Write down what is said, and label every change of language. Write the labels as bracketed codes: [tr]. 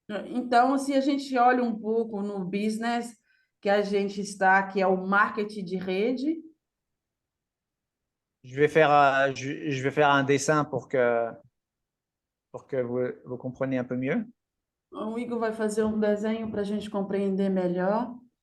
[pt] Então, se a gente olha um pouco no business que a gente está, que é o marketing de rede, [fr] je vais faire un dessin pour que vous compreniez un peu mieux. [pt] o Igor vai fazer um desenho para a gente compreender melhor.